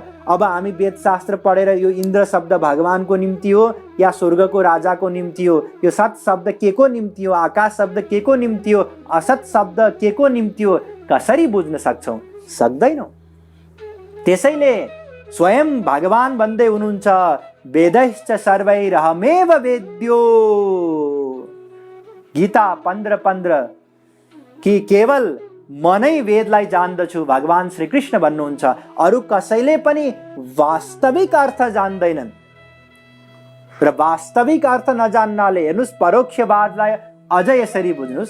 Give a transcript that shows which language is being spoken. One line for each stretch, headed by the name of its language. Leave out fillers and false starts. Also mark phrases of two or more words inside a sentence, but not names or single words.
Nepali: अब हामी वेद शास्त्र पढेर यो इन्द्र शब्द भगवानको निम्ति हो या स्वर्गको राजाको निम्ति हो, यो सत शब्द के को निम्ति हो, आकाश शब्द के को निम्ति हो, असत शब्द के को निम्ति हो, कसरी बुझ्न सक्छौँ? सक्दैनौँ। त्यसैले स्वयं भगवान भन्दै हुनुहुन्छ
Sanskrit: वेदैश्च सर्वैरहमेव वेद्यो।
Nepali: गीता 15:15 कि केवल म नै वेदलाई जान्दछु, भगवान श्री कृष्ण भन्नुहुन्छ। अरू कसैले पनि वास्तविक अर्थ जान्दैनन्। र वास्तविक अर्थ नजान्नाले हेर्नुस् परोक्षवादलाई अझ यसरी बुझ्नुस्।